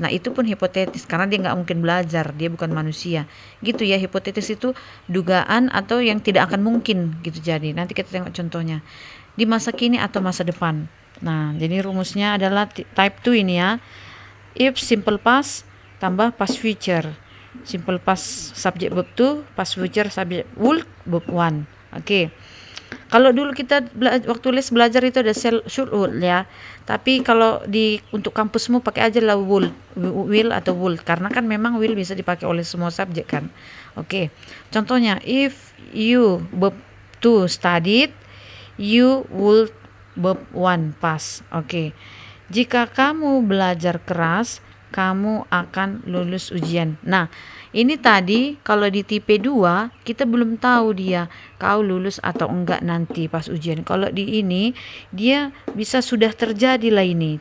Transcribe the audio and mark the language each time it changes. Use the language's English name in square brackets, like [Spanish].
[Indonesian] Nah, itu pun hipotetis karena dia nggak mungkin belajar, dia bukan manusia. Gitu ya, hipotetis itu dugaan atau yang tidak akan mungkin gitu. Jadi nanti kita tengok contohnya di masa kini atau masa depan. Nah, jadi rumusnya adalah type 2 ini ya. [English] If simple past tambah past future. Simple past subject verb 2, past future subject would verb 1. [Indonesian] Oke. Kalau dulu kita waktu les belajar itu ada should would ya. Tapi kalau untuk kampusmu pakai aja lah will atau would, karena kan memang will bisa dipakai oleh semua subjek kan. Oke. [English] Contohnya if you verb 2 studied, you would verb 1 pass. [Indonesian] Oke. Jika kamu belajar keras, kamu akan lulus ujian. Nah, ini tadi kalau di tipe 2 kita belum tahu dia kau lulus atau enggak nanti pas ujian. Kalau di ini dia bisa sudah terjadi lah ini.